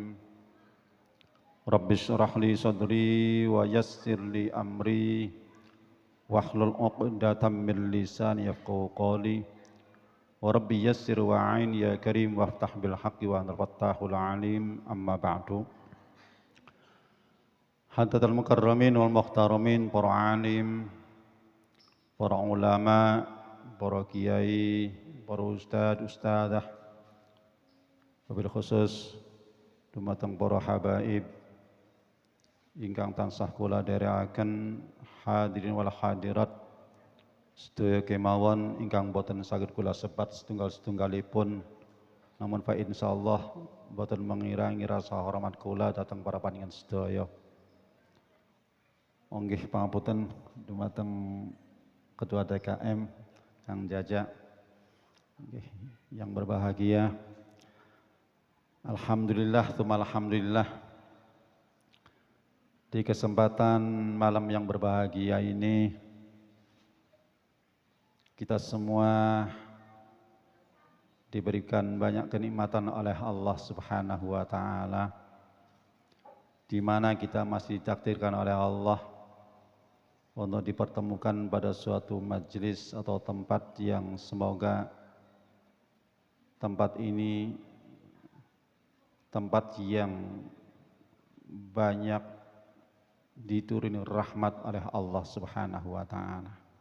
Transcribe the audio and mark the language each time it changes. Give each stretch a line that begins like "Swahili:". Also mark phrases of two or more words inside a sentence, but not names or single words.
Arabic: رب اشرح لي صدري ويسر لي أمري واحلل عقدة من لساني يفقهوا قولي ورب يسر وأعين يا كريم وافتح بالحق وأنت الفتاح العليم. أما بعد. حضرة المكرمين والمحترمين,
Javanese: para alim, para ulama, para kiai, para ustad-ustadah,
Arabic: وبالخصوص
Javanese: dumateng para habaib ingkang tansah kula dherekaken,
Arabic: الحاضرين والحاضرات
Javanese: sedaya kemawon ingkang boten saged kula sebat setunggal-setunggalipun, namun
Arabic: فإن شاء الله
Javanese: boten mengirangi rasa hormat kula dhateng para panjenengan sedaya. Onggih pangapunten dumateng Ketua DKM Kang Jaja,
Indonesian: yang berbahagia.
Arabic: الحمد لله ثم الحمد لله,
Indonesian: di kesempatan malam yang berbahagia ini kita semua diberikan banyak kenikmatan oleh
Arabic: الله سبحانه وتعالى,
Indonesian: di mana kita masih ditakdirkan oleh Allah untuk dipertemukan pada suatu majelis atau tempat yang semoga tempat ini tempat yang banyak dituruni rahmat oleh
Arabic: الله سبحانه وتعالى.